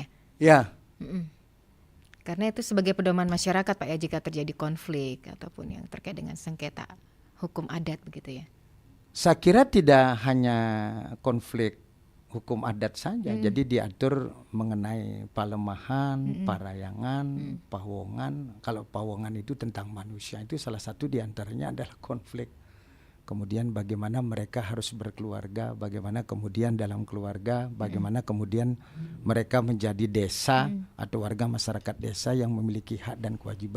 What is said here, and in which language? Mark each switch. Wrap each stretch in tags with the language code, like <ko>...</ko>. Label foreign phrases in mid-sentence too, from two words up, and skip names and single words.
<id>Ya. Karena itu sebagai pedoman masyarakat Pak ya jika terjadi konflik ataupun yang terkait dengan sengketa hukum adat begitu ya? Saya kira tidak hanya konflik hukum adat saja, jadi diatur mengenai palemahan, parayangan, pawongan. Kalau pawongan itu tentang manusia, itu salah satu diantaranya adalah konflik kemudian bagaimana mereka harus berkeluarga, bagaimana kemudian dalam keluarga, bagaimana kemudian mereka menjadi desa atau warga masyarakat desa yang memiliki hak dan kewajiban.</id>